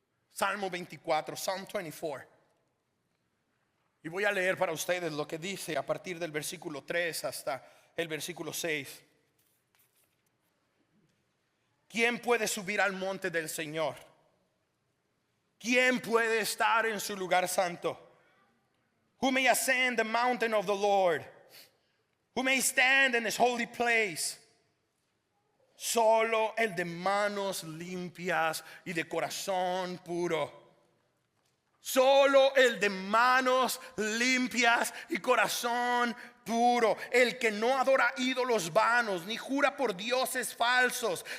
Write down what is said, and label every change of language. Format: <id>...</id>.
<es>Salmo 24, Psalm 24. Y voy a leer para ustedes lo que dice a partir del versículo 3 hasta el versículo 6. ¿Quién puede subir al monte del Señor? ¿Quién puede estar en su lugar santo?</es> <en>Who may ascend the mountain of the Lord? Who may stand in his holy place?</en> <es>Solo el de manos limpias y de corazón puro. Solo el de manos limpias y corazón puro. El que no adora ídolos vanos ni jura por dioses falsos.</es>